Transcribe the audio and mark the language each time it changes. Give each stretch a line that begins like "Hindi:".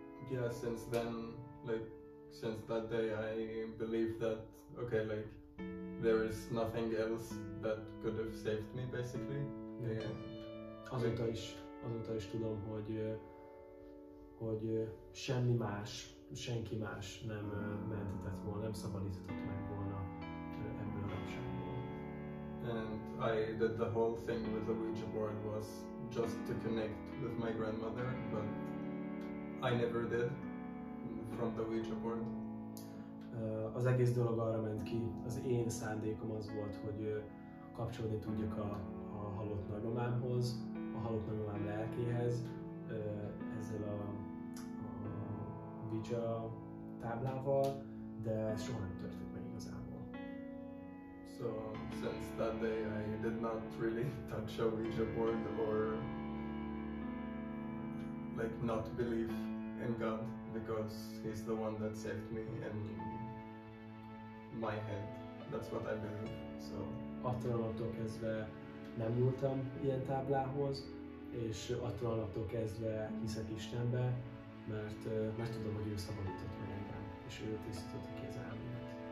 English: Yeah, since then, like, since that day, I believe that, okay, like, there is nothing else that could have saved me, basically. Yeah.
Hungarian: Azóta is tudom, hogy semmi más, senki más nem mentetett volna, nem szabadított meg volna ebből a rabságból.
English: And I did the whole thing with the Ouija board was just to connect with my grandmother, but I never did from the Ouija board.
Hungarian: Az egész dolog arra ment ki, az én szándékom az volt, hogy kapcsolódni tudjak a halott nagymamámhoz, a halott nagymamám lelkéhez, ezzel a Ouija táblával, de ez soha nem történt meg igazából.
English: So since that day I did not really touch a Ouija board or like not believe in God, because He's the one that saved me in my head. That's what I believe. So
Hungarian: attól a naptól kezdve nem nyúltam ilyen táblához, és attól a naptól kezdve hiszek Istenbe, mert tudom, hogy ő szabadított meg engem, és ő tisztította ki az elmémet.